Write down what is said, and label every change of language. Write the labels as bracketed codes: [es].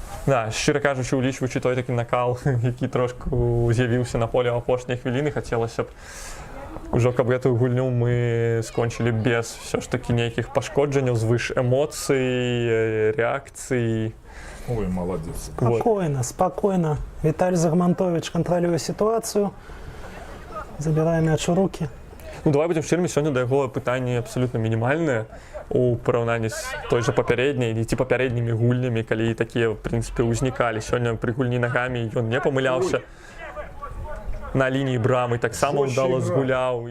[be] Да, шчыра кажучы, улічваючы той такі накал, які трошку з'явіўся на поле ў апошнія хвіліны, хацелася б ужо, каб гэтую гульню мы скончылі без ўсё ж такі нейкіх пашкоджанняў, звыш эмоцый, рэакцый. [ru] Ой, молодец. Спокойно. Виталий Загмантович контролирует ситуацию. [be] Забираем мяч у руки. Ну, давай будем шчырымі, сёння да яго пытанні абсалютна мінімальныя у параўнанні з той жа папярэдняй ці папярэднімі гульнямі, калі такія, в прынцыпе, ўзнікалі. Сёння пры гульні нагамі ён не памыляўся. На лініі брамы таксама ўдала згуляў.